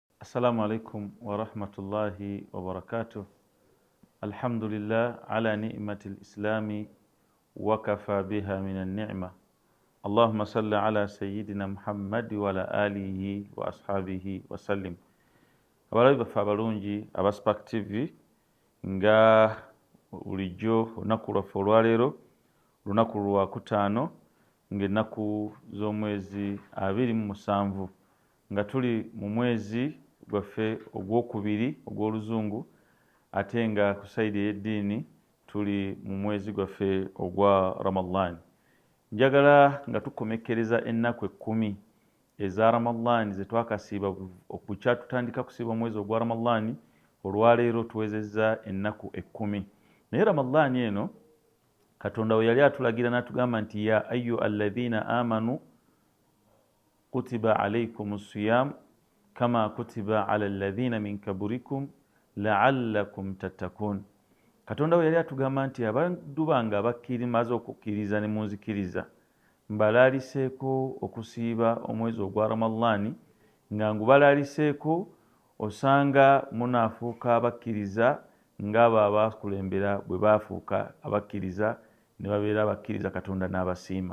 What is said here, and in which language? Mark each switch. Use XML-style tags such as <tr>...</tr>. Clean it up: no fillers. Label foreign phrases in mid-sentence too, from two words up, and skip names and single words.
<ar>السلام عليكم ورحمة الله وبركاته. الحمد لله على نعمة الإسلام وكفى بها من النعمة. اللهم صل على سيدنا محمد وعلى آله وأصحابه وسلم.</ar> <lg>Abalabi baffe abalungi aba Spark TV nga bulijjo olunaku lwaffe olwaleero lunaku lwa kutaano ng'ennaku z'omwezi 27 nga tuli mu mwezi gwaffe ogwokubiri ogw'oluzungu ate nga ku sayidi y'eddiini tuli mu mwezi gwaffe ogwa Ramadan. Njagala nga tukomekkereza ennaku 10 eza Ramadan ze twakasiiba okukya tutandika kusiiba omwezi ogwa Ramadan, olwaleero tuwezezza ennaku 10. Naye Ramadan eno Katonda we yali atulagira n'atugamba nti</lg> <ar>يا أيها الذين آمنوا كتب عليكم الصيام كما كتب على الذين من قبلكم لعلكم تتقون.</ar> <lg>Katonda we yali atugamba nti abantu bange abakkiriza okukkiriza ne munzikiriza mbalaliseeko okusiiba omwezi ogwa Ramadan, nga ngubalaliseeko osanga munaafuuka abakkiriza ng'abo abakulembera bwe baafuuka abakkiriza ne babeera abakkiriza Katonda n'abasiima.</lg>